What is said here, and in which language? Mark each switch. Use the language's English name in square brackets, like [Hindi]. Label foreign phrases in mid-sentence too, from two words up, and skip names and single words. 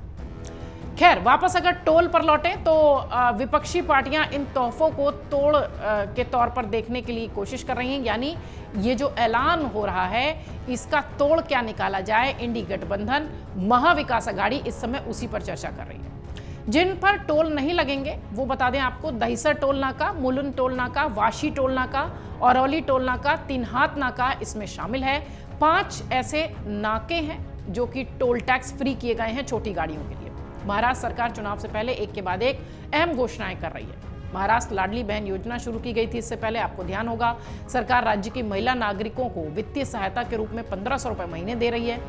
[Hindi] खैर, वापस अगर टोल पर लौटे तो विपक्षी पार्टियां इन तोहफों को तोड़ के तौर पर देखने के लिए कोशिश कर रही हैं। यानी ये जो ऐलान हो रहा है, इसका तोड़ क्या निकाला जाए। इंडी गठबंधन, महाविकास अघाड़ी इस समय उसी पर चर्चा कर रही है। जिन पर टोल नहीं लगेंगे वो बता दें आपको, दहिसर टोल नाका, मुलुंड टोल नाका, वाशी टोल नाका, औरौली टोल नाका, तिनहात नाका इसमें शामिल है। 5 ऐसे नाके हैं जो कि [English] toll tax free [Hindi] किए गए हैं छोटी गाड़ियों के लिए। महाराष्ट्र सरकार चुनाव से पहले एक के बाद एक अहम घोषणाएं कर रही है। महाराष्ट्र लाडली बहन योजना शुरू की गई थी। इससे पहले आपको ध्यान होगा, सरकार राज्य की महिला नागरिकों को वित्तीय सहायता के रूप में 1500 रुपए महीने दे रही है।